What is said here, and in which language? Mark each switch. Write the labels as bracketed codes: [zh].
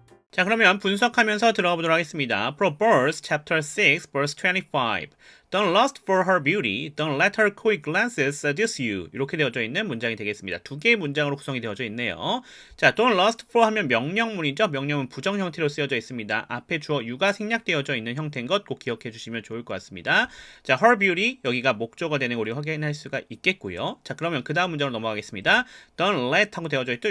[ko] 자, 그러면 분석하면서 들어가 보도록 하겠습니다. [en] Proverbs chapter 6 verse 25. Don't lust for her beauty, don't let her quick glances seduce you. [ko] 이렇게 되어져 있는 문장이 되겠습니다. 두 개의 문장으로 구성이 되어져 있네요. 자, [en] don't lust for [ko] 하면 명령문이죠. 명령문 부정 형태로 쓰여져 있습니다. 앞에 주어 you가 생략되어져 있는 형태인 것 꼭 기억해 주시면 좋을 것 같습니다. 자, her beauty 여기가 목적어가 되는 거 우리 확인할 수가 있겠고요. 자, 그러면 그 다음 문장으로 넘어가겠습니다. [en] Don't let [ko] 하고 되어져 있죠.